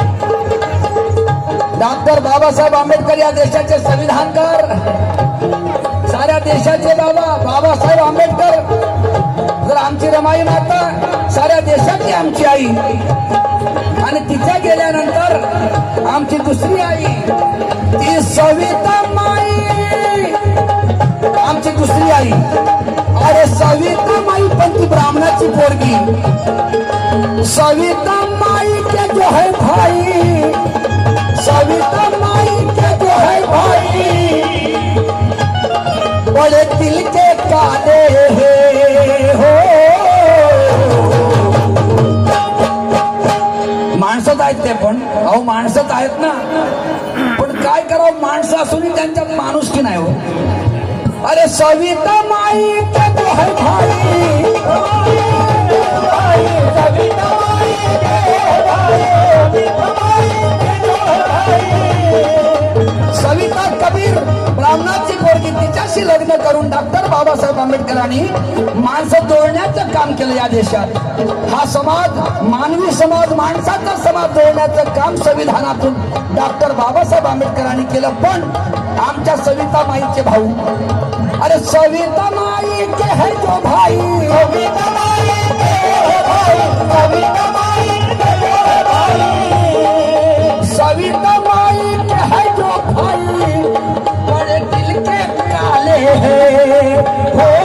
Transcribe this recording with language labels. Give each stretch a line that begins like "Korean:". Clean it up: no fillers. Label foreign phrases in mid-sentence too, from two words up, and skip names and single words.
Marathi: डॉक्टर बाबासाहेब आंबेडकर या देशाचे संविधानकार, साऱ्या देशाचे बाबासाहेब आंबेडकर, जर आमची रमाई माता साऱ्या देशाची आमची आई, आणि तिच्या गेल्यानंतर आमची दुसरी आई ती सविता माई, आमची दुसरी आई। अरे सविता माई पण ती ब्राह्मणाची पोरगी,
Hindi: सविता माई के जो है भाई, सविता माई के जो है भाई, बड़े दिल के काले हो।
Marathi: माणसंच आहेत ते, पण अहो माणसंच आहेत ना, पण काय करावं, माणसं असूनही त्यांच्यात माणुसकी नाही हो।
Hindi: अरे सविता माई के जो है भाई, सविता माई के भाई,
Marathi: सविता कबीर ब्राह्मणाची पोरगी, तिच्याशी लग्न करून डॉक्टर बाबासाहेब आंबेडकरांनी माणसं जोडण्याचं काम केलं या देशात। हा समाज, मानवी समाज, माणसाचा समाज जोडण्याचं काम संविधानातून डॉक्टर बाबासाहेब आंबेडकरांनी केलं। पण आमच्या सविता माईचे भाऊ,
Hindi: अरे सविता माई के है जो भाई, सविता माई के है भाई, सविता माई के जो है भाई, सविता माई के है जो भाई, बड़े दिल के काले हो।